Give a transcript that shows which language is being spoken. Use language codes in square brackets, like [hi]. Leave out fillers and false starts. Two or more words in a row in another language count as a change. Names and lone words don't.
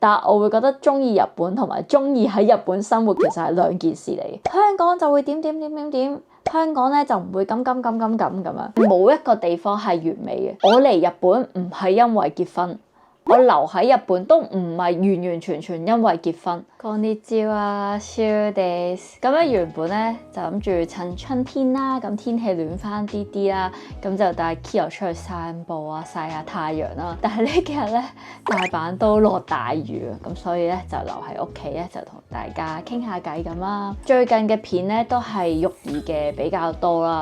[yue] 但係我會覺得中意日本同埋中意喺日本生活其實係兩件事嚟。香港就會點，香港咧就唔會咁樣，冇一個地方係完美嘅。我嚟日本唔係因為結婚。我留喺日本都唔係完全因為結婚。 [ja] こんにちは、シュです。 [yue] 咁咧原本咧就諗住趁春天啦，咁天氣暖翻啲啦，咁就帶 Kyo 出去散步啊，曬下太陽啦。但係呢幾日咧大阪都落大雨啊，咁所以咧就留喺屋企咧就同大家傾下偈咁啦。最近嘅片咧都係育兒嘅比較多啦。